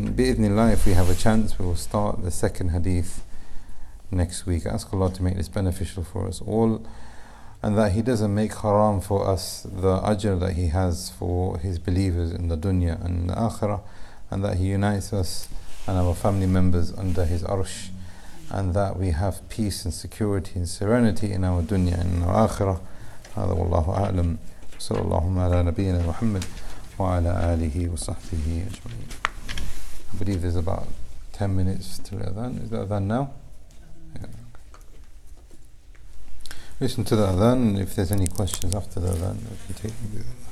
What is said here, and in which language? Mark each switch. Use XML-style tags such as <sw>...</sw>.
<en>And bi'idhnillah, if we have a chance, we will start the second hadith next week. I ask Allah to make this beneficial for us all, and that He doesn't make haram for us the ajr that He has for His believers in the dunya and the akhirah, and that He unites us and our family members under His arsh, and that we have peace and security and serenity in our dunya and our akhirah.</en> <ar>هذا والله أعلم. صلى الله على نبينا محمد وعلى آله وصحبه أجمعين.</ar> <en>I believe there's about 10 minutes till adhan. Is the adhan now? Yeah. Listen to the adhan, and if there's any questions after the adhan, we can take them.</en>